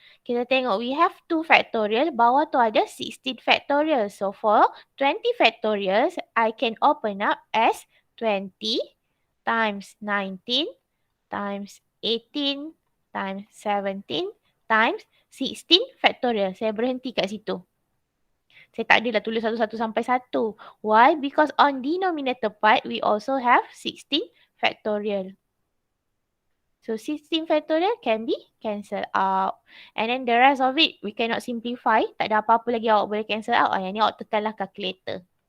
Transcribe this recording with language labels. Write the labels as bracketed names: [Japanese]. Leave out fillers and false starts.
[Malay] Kita tengok [English] we have [Malay] 2 factorial. Bawah tu ada 16 factorial. [English] So for 20 factorials, I can open up as 20 times 19 times 18 times 17 times 16 factorial. [Malay] Saya berhenti kat situ. Saya tak adalah tulis satu-satu sampai 1. [English] Why? Because on denominator part, we also have 16 factorial. So 16 factorial can be cancelled out. And then the rest of it, we cannot simplify. [Malay] Tak ada apa-apa lagi awak boleh cancel out. Yang ni awak tekanlah calculator.